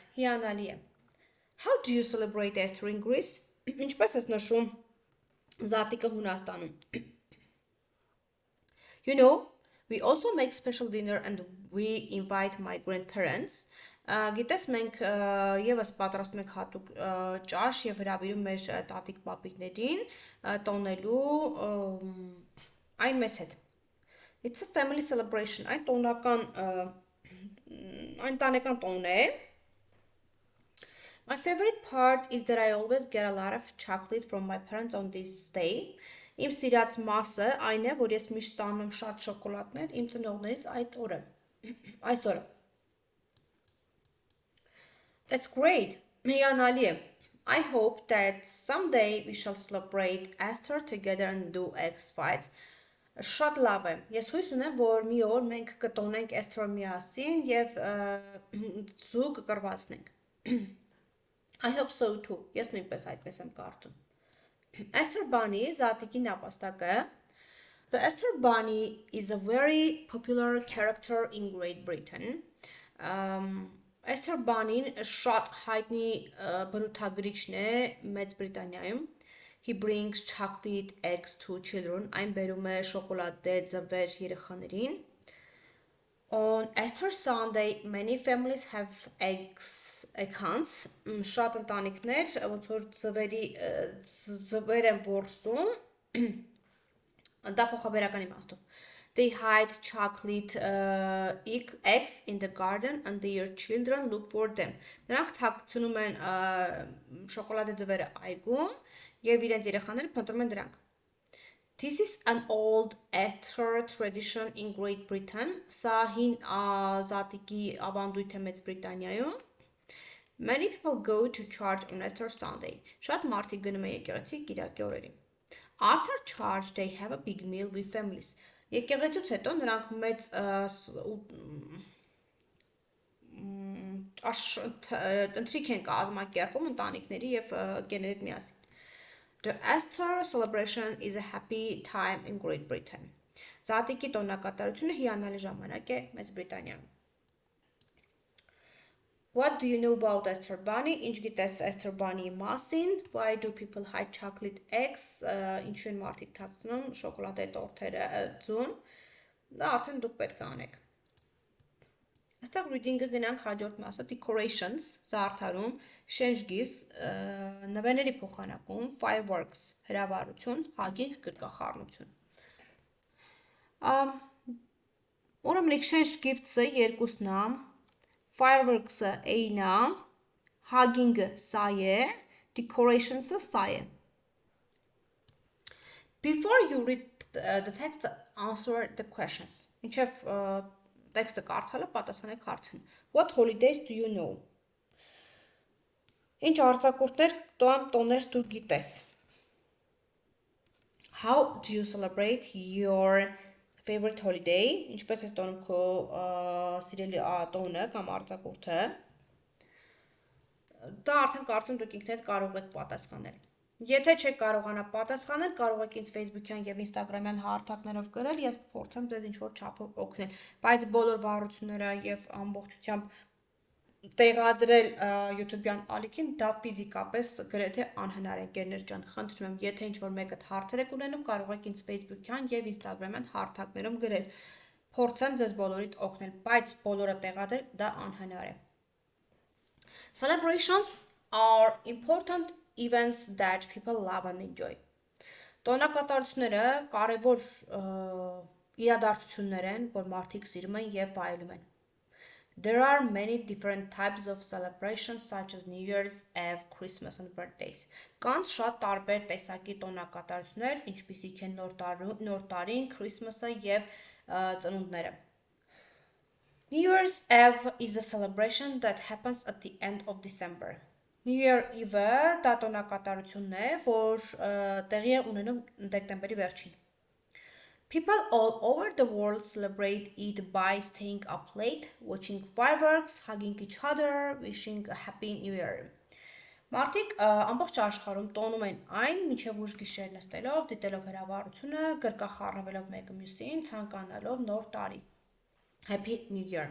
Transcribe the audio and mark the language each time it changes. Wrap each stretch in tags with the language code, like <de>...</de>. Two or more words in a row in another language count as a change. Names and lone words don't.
<hy>Հիանալի է։</hy> <en>How do you celebrate Easter in Greece?</en> <hy>Ինչպես ես նշում զատիկը Հունաստանում։</hy> <en>You know, we also make special dinner and we invite my grandparents.</en> <hy>Գիտես, մենք եւս պատրաստում ենք հատուկ ճաշ եւ հրավիրում մեր տատիկ պապիկներին տոնելու այն մեզ հետ։</hy> <en>It's a family celebration,</en> <hy>այն տանեկան տոնն է։</hy> <en>My favorite part is that I always get a lot of chocolate from my parents on this day.</en> <hy>Իմ սիրած մասը այն է, որ ես միշտ ստանում եմ շատ շոկոլադներ իմ ծնողներից այս օրը։</hy> <en>That's great.</en> <hy>Հիանալի է։</hy> <en>I hope that someday we shall celebrate Easter together and do egg fights.</en> <hy>Շատ լավ է։ Ես հույս ունեմ, որ մի օր մենք կտոնենք Easter միասին եւ ձու կկռվածնենք։</hy> <en>I hope so too.</en> <hy>Ես նույնպես այդպես եմ կարծում։ Easter Bunny զատիկի նապաստակը.</hy> <en>The Easter Bunny is a very popular character in Great Britain.</en> <hy>Easter Bunny-ն շատ հայտնի բնութագրիչն է Մեծ Բրիտանիայում։</hy> <en>He brings chocolate eggs to children.</en> <hy>Այն բերում է շոկոլադե ձվեր երեխաներին։</hy> <en>On Easter Sunday, many families have egg hunts.</en> <hy>Շատ ընտանիքներ ոնց որ ձվեր են որսում։ Դա փոխաբերական իմաստով։</hy> <en>They hide chocolate eggs in the garden and their children look for them.</en> <hy>Նրանք թաքցնում են շոկոլադե ձվերը այգում եւ իրենց երեխաները փնտրում են դրանք։</hy> <en>This is an old Easter tradition in Great Britain.</en> <hy>Սա հին զատիկի ավանդույթ է Մեծ Բրիտանիայում։</hy> <en>Many people go to church on Easter Sunday.</en> <hy>Շատ մարդիկ գնում են եկեղեցի կիրակի օրերին։</hy> <en>After church they have a big meal with families.</en> <hy>Եկեղեցուց հետո նրանք մեծ ընթրիք են կազմակերպում ընտանիքների եւ ընկերների հետ միասին։</hy> <en>The Easter celebration is a happy time in Great Britain.</en> <hy>Զատիկի տոնակատարությունը հիանալի ժամանակ է Մեծ Բրիտանիայում։</hy> <en>What do you know about Easter Bunny?</en> <hy>Ինչ գիտես Easter Bunny-ի մասին?</hy> <en>Why do people hide chocolate eggs?</en> <hy>Ինչու են մարդիկ թաքցնում շոկոլադե տորթերը ձուն? Դա արդեն դուք պետք է անեք։ Այստեղ reading-ը գնանք հաջորդ մասը,</hy> <en>decorations, զարդարում, change gifts,</en> <hy>նվերների փոխանակում, fireworks, հրավառություն, hugging, գրկախառնություն։ Ուրեմն</hy> <en>exchange gifts-ը</en> <hy>երկուսն է, fireworks-ը A-ն է, hugging-ը սա է, decorations-ը սա է։</hy> <en>Before you read the text, answer the questions.</en> <hy>Ինչև տեքստը կարդալը պատասխանեք հարցին։</hy> <en>What holidays do you know?</en> <hy>Ինչ արձակուրդներ տոներ դու գիտես?</hy> <en>How do you celebrate your favorite holiday?</en> <hy>Ինչպես ես տոնում քո սիրելի տոնը կամ արձակուրդը? Դա արդեն կարծում դուք ինքներդ կարող եք պատասխանել։ Եթե չեք կարողանա պատասխանել, կարող եք ինձ Facebook-յան եւ Instagram-յան հարթակներով գրել, ես կփորձեմ ձեզ ինչ-որ չափով օգնել, բայց բոլոր վարությունները եւ ամբողջությամբ տեղադրել YouTube-յան ալիքին դա ֆիզիկապես գրեթե անհնար է, գերներ ջան, խնդրում եմ, եթե ինչ-որ մեկը հարցեր եք ունենում, կարող եք ինձ Facebook-յան եւ Instagram-յան հարթակներում գրել, փորձեմ ձեզ բոլորիդ օգնել, բայց բոլորը տեղադրել դա անհնար է։</hy> <en>Celebrations are important events that people love and enjoy.</en> <hy>Տոնակատարությունները կարևոր իրադարձություններ են, որ մարդիկ սիրում են եւ վայելում են։</hy> <en>There are many different types of celebrations such as New Year's Eve, Christmas and birthdays.</en> <hy>Կան շատ տարբեր տեսակի տոնակատարություններ, ինչպիսիք են նոր տարին, Christmas-ը եւ ծնունդները։</hy> <en>New Year's Eve is a celebration that happens at the end of December. New Year Eve-ը</en> <hy>դա տոնակատարությունն է, որ տեղի է ունենում դեկտեմբերի վերջին։</hy> <en>People all over the world celebrate it by staying up late, watching fireworks, hugging each other, wishing a happy new year.</en> <hy>Մարդիկ ամբողջ աշխարհում տոնում են այն մինչև ուշ գիշեր նստելով, դիտելով հրավառությունը, գրկախառնվելով մեկը մյուսին, ցանկանալով նոր տարի։</hy> <en>Happy New Year.</en>